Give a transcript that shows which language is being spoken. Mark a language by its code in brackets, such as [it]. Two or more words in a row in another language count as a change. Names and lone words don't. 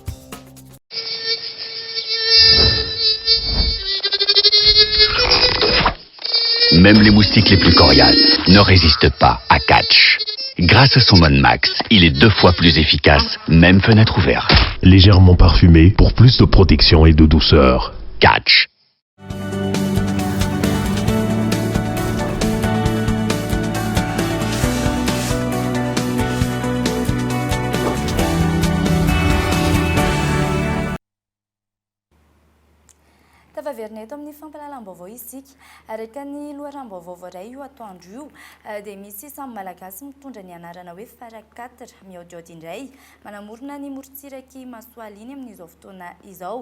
[fr] Même les moustiques les plus coriaces ne résistent pas à Catch. Grâce à son mode max, il est 2 fois plus efficace, même fenêtre ouverte. Légèrement parfumé pour plus de protection et de douceur. Catch. [mg] Tafaverina eto amin'ny fampahalalam-baovao isika araka ny loharam-baovao iray io atoandro io dia misy samby malagasy mitondra ny anarana hoe Farakatra miaodiaody indray manamorona ny morontsiraky Masoala iny amin'izao fotoana izao.